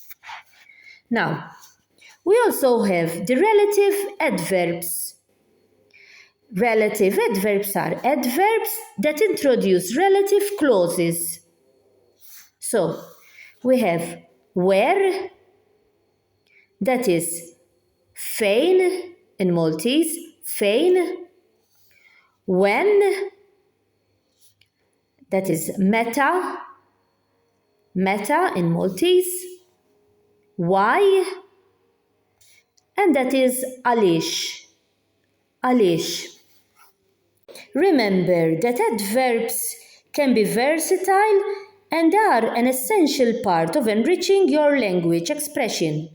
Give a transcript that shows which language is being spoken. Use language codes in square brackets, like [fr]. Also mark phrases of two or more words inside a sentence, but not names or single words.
[en] Now, we also have the relative adverbs. Relative adverbs are adverbs that introduce relative clauses. So, we have where, that is fejn in Maltese, fejn. When, that is [mt] meta, meta [en] in Maltese. Why, and that is [mt] għaliex, għaliex. [en] Remember that adverbs can be versatile and are an essential part of enriching your language expression.